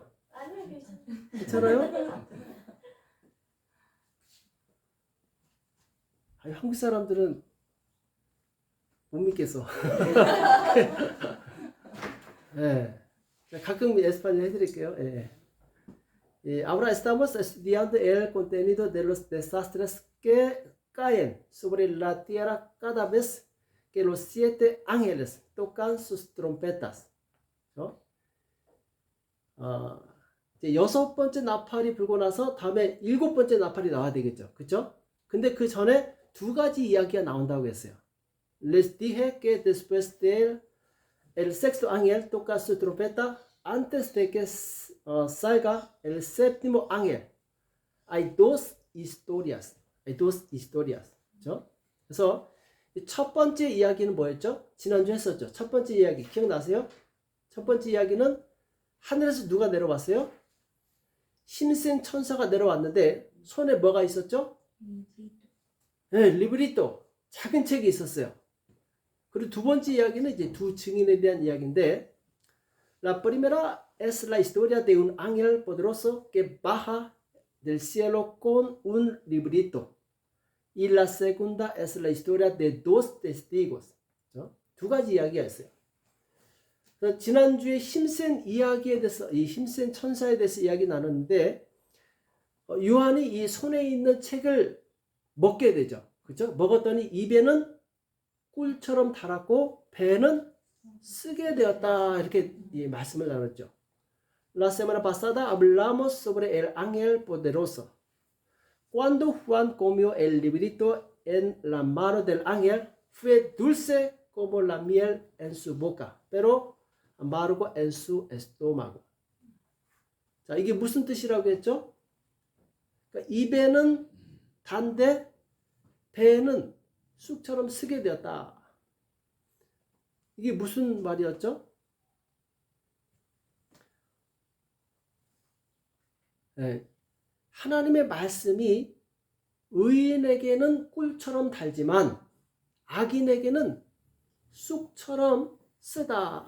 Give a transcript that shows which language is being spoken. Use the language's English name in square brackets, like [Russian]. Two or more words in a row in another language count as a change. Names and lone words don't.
[Korean] 아니요, 괜찮아요. 괜찮아요? 아니, 한국 사람들은 못 믿겠어. 네. 가끔 에스파뇰 해드릴게요. 네. [Spanish] Ahora estamos estudiando el contenido de los desastres que caen sobre la tierra cada vez que los 7 ángeles tocan sus trompetas. [Korean] 이제 6번째 나팔이 불고 나서 다음에 7번째 나팔이 나와야 되겠죠. 그쵸? 근데 그 전에 2가지 이야기가 나온다고 했어요. [Spanish] Les dije que después de el sexto ángel toca su trompeta, antes de que salga el séptimo ángel. Hay dos historias. [Korean] 그렇죠? 그래서 첫 번째 이야기는 뭐였죠? 지난주 했었죠. 첫 번째 이야기 기억나세요? 첫 번째 이야기는 하늘에서 누가 내려왔어요? 힘센 천사가 내려왔는데 손에 뭐가 있었죠? 네, 리브리토. 작은 책이 있었어요. 그리고 두 번째 이야기는 이제 두 증인에 대한 이야기인데, [Spanish] La primera es la historia de un ángel poderoso que baja del cielo con un librito. Y la segunda es la historia de dos testigos. [Korean] 두 가지 이야기가 있어요. 지난주에 힘센 이야기에 대해서, 이 힘센 천사에 대해서 이야기 나눴는데, 요한이 이 손에 있는 책을 먹게 되죠. 그렇죠? 먹었더니 입에는 꿀처럼 달았고 배는 쓰게 되었다. 이렇게 말씀을 나눴죠. [Spanish] La semana pasada hablamos sobre el ángel poderoso. Cuando Juan comió el librito en la mano del ángel, fue dulce como la miel en su boca, pero amargo en su estómago. [Korean] 자, 이게 무슨 뜻이라고 했죠? 그러니까 입에는 단데 배는 쑥처럼 쓰게 되었다. 이게 무슨 말이었죠? 네, 하나님의 말씀이 의인에게는 꿀처럼 달지만 악인에게는 쑥처럼 쓰다.